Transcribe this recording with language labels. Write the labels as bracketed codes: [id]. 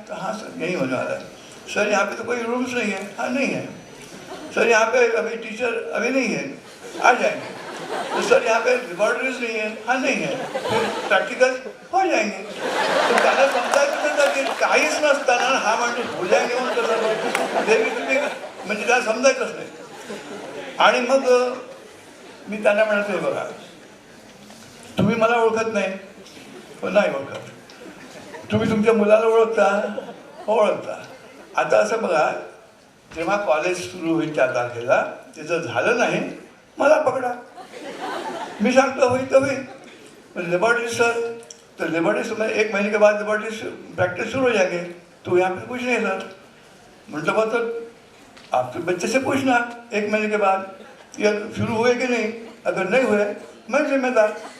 [hi] तो हाँ सर यहीं होने वाला है. सर यहाँ पे तो कोई रूम्स नहीं है. हाँ नहीं है. सर यहाँ पे अभी टीचर अभी नहीं है, आ जाएंगे. तो सर यहाँ पे लेबॉर्ट्रीज नहीं है. हाँ नहीं है. फिर प्रैक्टिकल हो जाएंगे. [mr] तर त्याला समजायचं नव्हतं की काहीच नसताना हा माणूस [hi] हो जाएंगे [mr] म्हणून कसं देवी तुम्ही म्हणजे त्याला समजायचंच नाही. आणि मग मी त्यांना म्हणतो हे बघा, तुम्ही मला ओळखत नाही, पण नाही ओळखत. तुम्ही तुमच्या मुलाला ओळखता, ओळखता. आता असं बघा, जेव्हा कॉलेज सुरू होईल त्या तारखेला ते जर झालं नाही मला पकडा, मी सांगतो होईल तर होईल. [hi] लेबॉरेटरी सर, तो लेबॉरेटरी में 1 महीने के बाद लेबॉरेटरी प्रैक्टिस शुरू हो जाएंगे. तो यहाँ पे कुछ नहीं सर. मतलब वो तो आप तो बच्चे से पूछना 1 महीने के बाद या शुरू हुए कि नहीं, अगर नहीं हुए मैं जिम्मेदार.